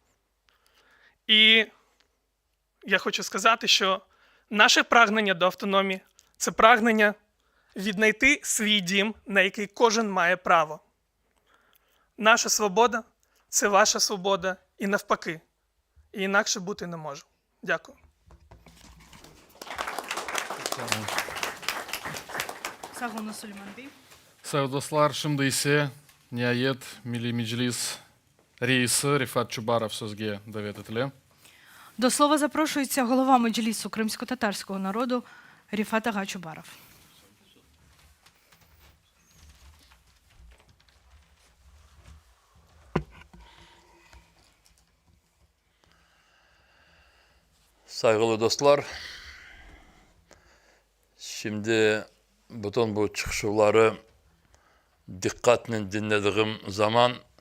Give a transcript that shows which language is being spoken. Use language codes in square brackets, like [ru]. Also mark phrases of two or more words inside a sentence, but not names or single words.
[uk] І я хочу сказати, що наше прагнення до автономії – це прагнення віднайти свій дім, на який кожен має право. Наша свобода – це ваша свобода і навпаки. І інакше бути не може. Дякую. [crh] Сагуна Сулейман Бey. Sayın dostlar, şimdi ise nihayet Milli Meclis Reisi Rifat Çubarov sözge davet etildi. [uk] До слова запрошується голова Меджлісу кримсько-татарського народу Ріфат Ага Чубаров. [crh] Saygılı dostlar, şimdi bütün bu çıkışları dikkatle dinlediğim zaman